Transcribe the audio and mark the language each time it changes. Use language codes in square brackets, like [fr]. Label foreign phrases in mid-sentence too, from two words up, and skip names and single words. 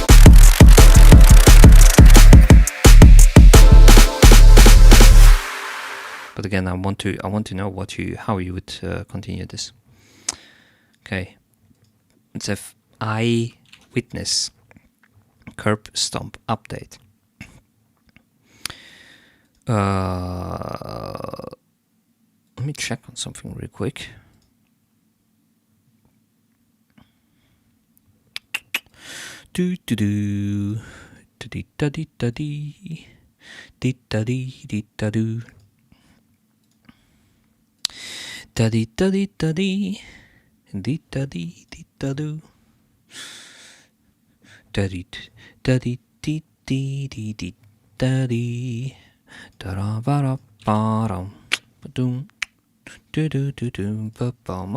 [en] But again, I want to know how you would continue this. Okay, let's have Eyewitness curb stomp update. Let me check on something real quick. Do do do do dee da dee da dee dee da dee dee da do da dee da dee da dee dee da dee dee da do da dee da dee dee dee dee dee da dee da ra ba ra ba ram ba doom do do do do ba bum.